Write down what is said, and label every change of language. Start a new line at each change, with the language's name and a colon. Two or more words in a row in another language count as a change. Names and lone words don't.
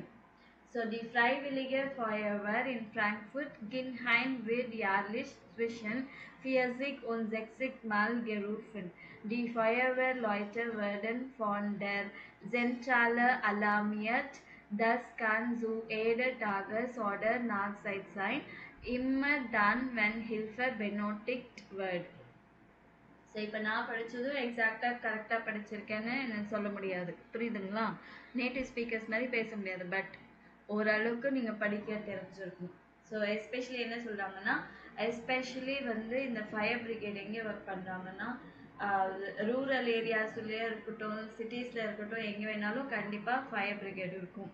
German: So die Freiwillige Feuerwehr in Frankfurt-Gienheim wird jährlich zwischen 40 und 60 Mal gerufen. Die Feuerwehrleute werden von der Zentrale alarmiert. Das kann zu jeder Tages- oder Nachtzeit sein, immer dann, wenn Hilfe benötigt wird.
Tamil: ஸோ இப்போ நான் படித்ததும் எக்ஸாக்டாக கரெக்டாக படிச்சிருக்கேன்னு எனக்கு சொல்ல முடியாது, புரியுதுங்களா?
English: native speakers
Tamil: மாதிரி பேச முடியாது, பட் ஓரளவுக்கு நீங்கள் படிக்க தெரிஞ்சிருக்கும். ஸோ எஸ்பெஷலி என்ன சொல்கிறாங்கன்னா, எஸ்பெஷலி வந்து இந்த
English: fire brigade
Tamil: எங்கே ஒர்க் பண்ணுறாங்கன்னா, ரூரல் ஏரியாஸ்லேயே இருக்கட்டும், சிட்டிஸில் இருக்கட்டும், எங்கே வேணாலும் கண்டிப்பாக
English: fire brigade
Tamil: இருக்கும்.